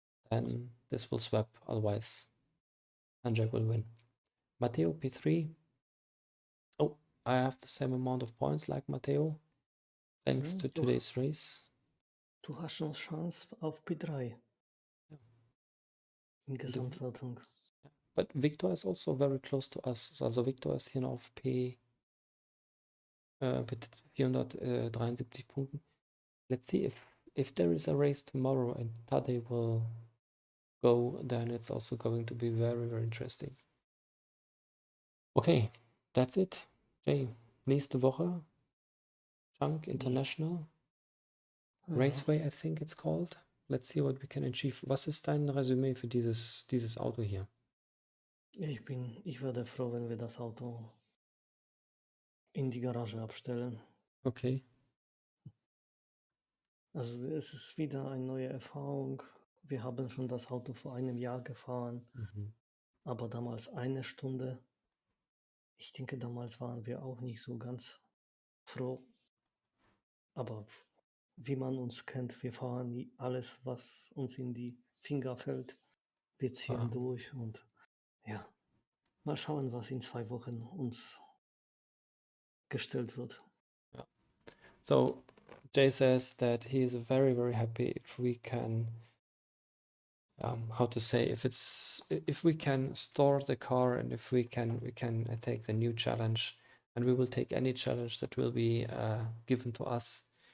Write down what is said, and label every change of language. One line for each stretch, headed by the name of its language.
English: Then this will swap. Otherwise, Andrzej will win. Matteo P3. Oh, I have the same amount of points like Matteo, thanks to today's race.
German: Du hast noch Chance auf P3 in Gesamtwertung.
English: But Victor is also very close to us.
German: Also Victor ist hier noch auf mit 473 Punkten.
English: Let's see if there is a race tomorrow and Tadej will go, then it's also going to be very, very interesting. Okay, that's it. Jay,
German: nächste Woche,
English: Chunk International Raceway, I think it's called. Let's see what we can achieve.
German: Was ist dein Resümee für dieses Auto hier? Ich werde froh, wenn wir das Auto in die Garage abstellen.
English: Okay.
German: Also es ist wieder eine neue Erfahrung. Wir haben schon das Auto vor einem Jahr gefahren, aber damals 1 Stunde. Ich denke, damals waren wir auch nicht so ganz froh. Aber wie man uns kennt, wir fahren alles, was uns in die Finger fällt. Wir ziehen durch und ja, mal schauen, was in 2 Wochen uns gestellt wird.
English: Yeah. So Jay says that he is very, very happy if we can, how to say, if we can store the car and if we can take the new challenge, and we will take any challenge that will be given to us.